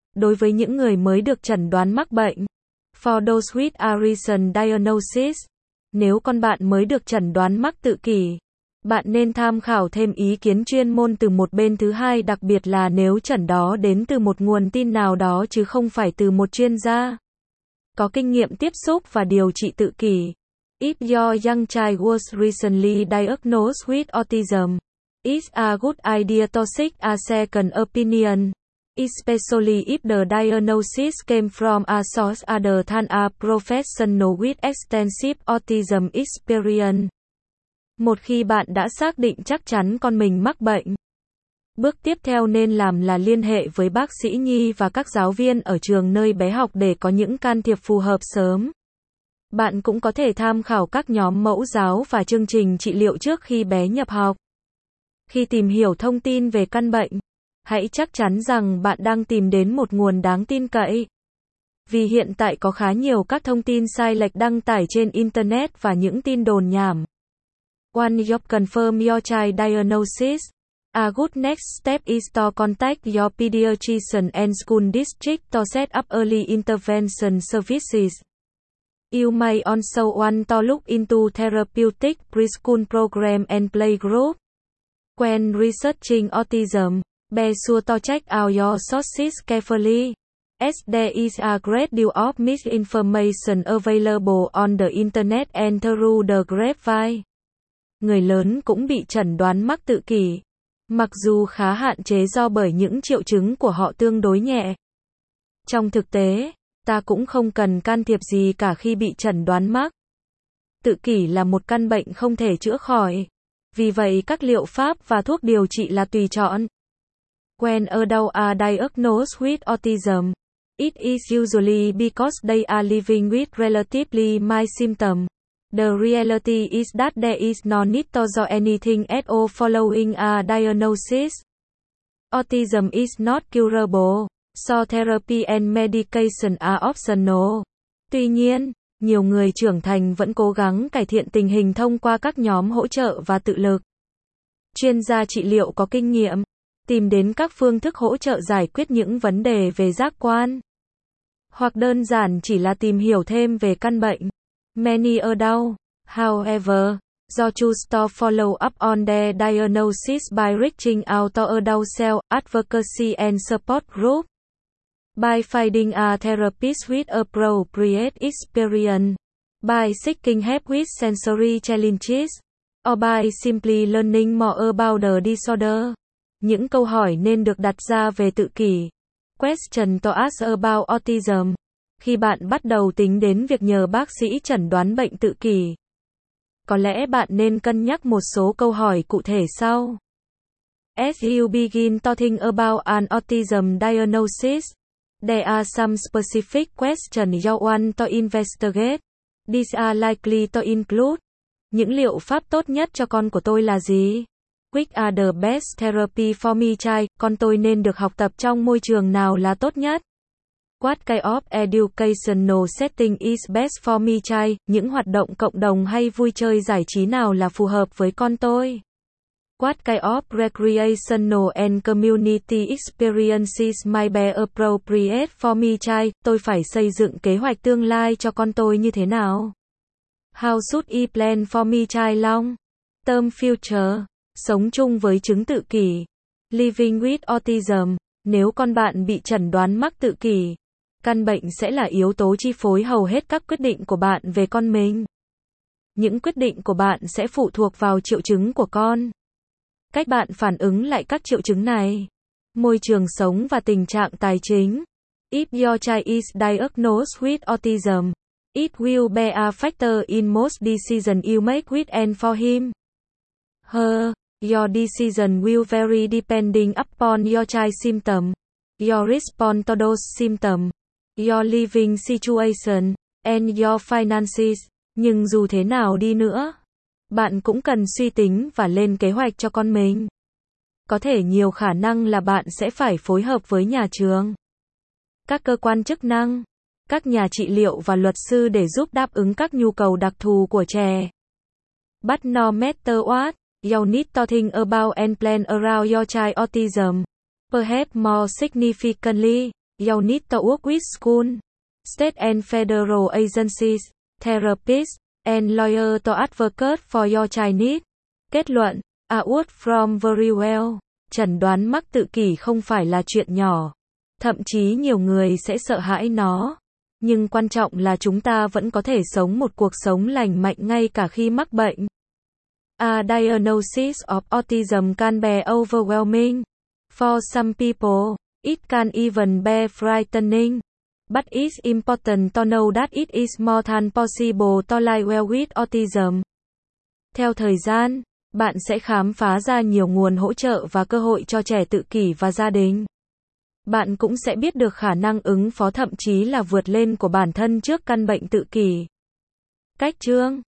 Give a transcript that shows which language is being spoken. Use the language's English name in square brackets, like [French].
[Vietnamese] Đối với những người mới được chẩn đoán mắc bệnh, [English] for those with a recent diagnosis, [Vietnamese] nếu con bạn mới được chẩn đoán mắc tự kỷ, bạn nên tham khảo thêm ý kiến chuyên môn từ một bên thứ hai, đặc biệt là nếu chẩn đó đến từ một nguồn tin nào đó chứ không phải từ một chuyên gia có kinh nghiệm tiếp xúc và điều trị tự kỷ. [English] If your young child was recently diagnosed with autism, it's a good idea to seek a second opinion, especially if the diagnosis came from a source other than a professional with extensive autism experience. [Vietnamese] Một khi bạn đã xác định chắc chắn con mình mắc bệnh, bước tiếp theo nên làm là liên hệ với bác sĩ nhi và các giáo viên ở trường nơi bé học để có những can thiệp phù hợp sớm. Bạn cũng có thể tham khảo các nhóm mẫu giáo và chương trình trị liệu trước khi bé nhập học. Khi tìm hiểu thông tin về căn bệnh, hãy chắc chắn rằng bạn đang tìm đến một nguồn đáng tin cậy. Vì hiện tại có khá nhiều các thông tin sai lệch đăng tải trên Internet và những tin đồn nhảm. [English] When you confirm your child diagnosis, a good next step is to contact your pediatrician and school district to set up early intervention services. You may also want to look into therapeutic preschool program and playgroup. When researching autism, be sure to check out your sources carefully, as there is a great deal of misinformation available on the Internet and through the grapevine. [Vietnamese] Người lớn cũng bị chẩn đoán mắc tự kỷ, mặc dù khá hạn chế do bởi những triệu chứng của họ tương đối nhẹ. Trong thực tế, ta cũng không cần can thiệp gì cả khi bị chẩn đoán mắc. Tự kỷ là một căn bệnh không thể chữa khỏi, vì vậy các liệu pháp và thuốc điều trị là tùy chọn. [English] When adults are diagnosed with autism, it is usually because they are living with relatively mild symptoms. The reality is that there is no need to do anything at all following a diagnosis. Autism is not curable, so therapy and medication are optional. [Vietnamese] Tuy nhiên, nhiều người trưởng thành vẫn cố gắng cải thiện tình hình thông qua các nhóm hỗ trợ và tự lực. Chuyên gia trị liệu có kinh nghiệm, tìm đến các phương thức hỗ trợ giải quyết những vấn đề về giác quan, hoặc đơn giản chỉ là tìm hiểu thêm về căn bệnh. [English] Many adults, however, do choose to follow up on their diagnosis by reaching out to adult self-advocacy and support group. By finding a therapist with appropriate experience, By seeking help with sensory challenges or by simply learning more about the disorder. [Vietnamese] Những câu hỏi nên được đặt ra về tự kỷ. [English] Question to ask about autism. [Vietnamese] Khi bạn bắt đầu tính đến việc nhờ bác sĩ chẩn đoán bệnh tự kỷ, có lẽ bạn nên cân nhắc một số câu hỏi cụ thể sau. [English] As you begin talking about an autism diagnosis, there are some specific questions you want to investigate. These are likely to include: [Vietnamese] những liệu pháp tốt nhất cho con của tôi là gì? [English] Which are the best therapy for my child? [Vietnamese] Con tôi nên được học tập trong môi trường nào là tốt nhất? [English] What kind of educational setting is best for my child? [Vietnamese] Những hoạt động cộng đồng hay vui chơi giải trí nào là phù hợp với con tôi? [English] What kind of recreational and community experiences might be appropriate for my child? [Vietnamese] Tôi phải xây dựng kế hoạch tương lai cho con tôi như thế nào? [English] How should I plan for my child long term future? [Vietnamese] Sống chung với chứng tự kỷ. [English] Living with autism. [Vietnamese] Nếu con bạn bị chẩn đoán mắc tự kỷ, căn bệnh sẽ là yếu tố chi phối hầu hết các quyết định của bạn về con mình. Những quyết định của bạn sẽ phụ thuộc vào triệu chứng của con. Cách bạn phản ứng lại các triệu chứng này. Môi trường sống và tình trạng tài chính. [English] If your child is diagnosed with autism, it will be a factor in most decisions you make with and for him. Her, your decision will vary depending upon your child's symptom, your response to those symptoms, your living situation, and your finances. [Vietnamese] Nhưng dù thế nào đi nữa, bạn cũng cần suy tính và lên kế hoạch cho con mình. Có thể nhiều khả năng là bạn sẽ phải phối hợp với nhà trường, các cơ quan chức năng, các nhà trị liệu và luật sư để giúp đáp ứng các nhu cầu đặc thù của trẻ. [English] But no matter what, you need to think about and plan around your child's autism. Perhaps more significantly, you need to work with school, state and federal agencies, therapists, and lawyers to advocate for your child's needs. [Vietnamese] Kết luận, [English] a word from very well. [Vietnamese] Chẩn đoán mắc tự kỷ không phải là chuyện nhỏ. Thậm chí nhiều người sẽ sợ hãi nó. Nhưng quan trọng là chúng ta vẫn có thể sống một cuộc sống lành mạnh ngay cả khi mắc bệnh. [English] A diagnosis of autism can be overwhelming. For some people, it can even be frightening. But it's important to know that it is more than possible to live well with autism. [Vietnamese] Theo thời gian, bạn sẽ khám phá ra nhiều nguồn hỗ trợ và cơ hội cho trẻ tự kỷ và gia đình. Bạn cũng sẽ biết được khả năng ứng phó thậm chí là vượt lên của bản thân trước căn bệnh tự kỷ. Cách chương.